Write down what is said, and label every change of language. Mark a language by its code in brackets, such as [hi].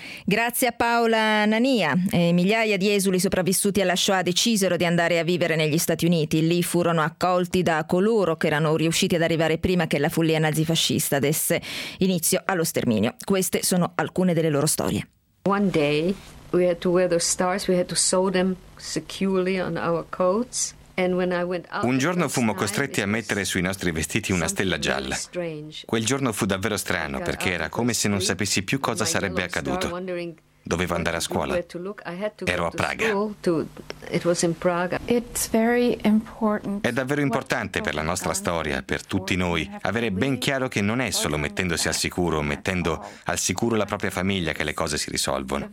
[it] Grazie a Paola Nania. Migliaia di esuli sopravvissuti alla Shoah decisero di andare a vivere negli Stati Uniti. Lì furono accolti da coloro che erano riusciti ad arrivare prima che la follia nazifascista desse inizio allo sterminio. Queste sono alcune delle loro storie. [en] One day we had to wear the stars, we had to sew them securely on our coats. [it] Un giorno fummo costretti a mettere sui nostri vestiti una stella gialla. Quel giorno fu davvero strano perché era come se non sapessi più cosa sarebbe accaduto. Dovevo andare a scuola. Ero a Praga. È davvero importante per la nostra storia, per tutti noi, avere ben chiaro che non è solo mettendosi al sicuro, mettendo al sicuro la propria famiglia che le cose si risolvono.